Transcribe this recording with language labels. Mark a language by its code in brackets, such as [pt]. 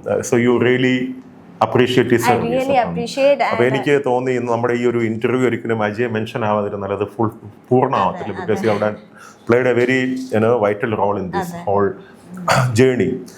[en] So you really appreciate his service. I really appreciate. [ml] അപ്പോൾ എനിക്ക് തോന്നി നമ്മുടെ ഈ ഒരു ഇന്റർവ്യൂ ഒരിക്കലും അജയ് മെൻഷൻ ആവാതിരുന്നാൽ അത് പൂർണ്ണമാവത്തില്ല. [en] Because you have played a very vital role in this whole journey.